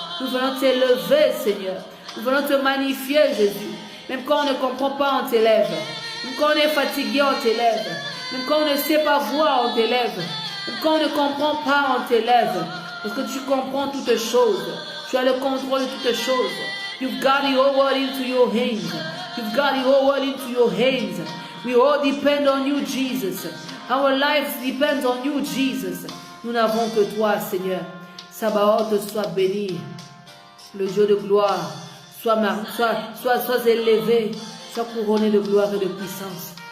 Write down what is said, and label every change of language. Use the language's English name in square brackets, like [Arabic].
[French] Nous voulons t'élever, Seigneur. Nous voulons te magnifier, Jésus. Même quand on ne comprend pas, on t'élève. Même quand on est fatigué, on t'élève. Même quand on ne sait pas voir, on t'élève. Même quand on ne comprend pas, on t'élève. Parce que tu comprends toutes choses. Tu as le contrôle de toutes choses. [English] You've got the whole world into your hands. You've got the whole world into your hands. We all depend on you, Jesus. Our lives depends on you, Jesus. [French] Nous n'avons que toi, Seigneur. Sabaoth soit béni. Le Dieu de gloire. Sois élevé, sois couronné de gloire et de puissance.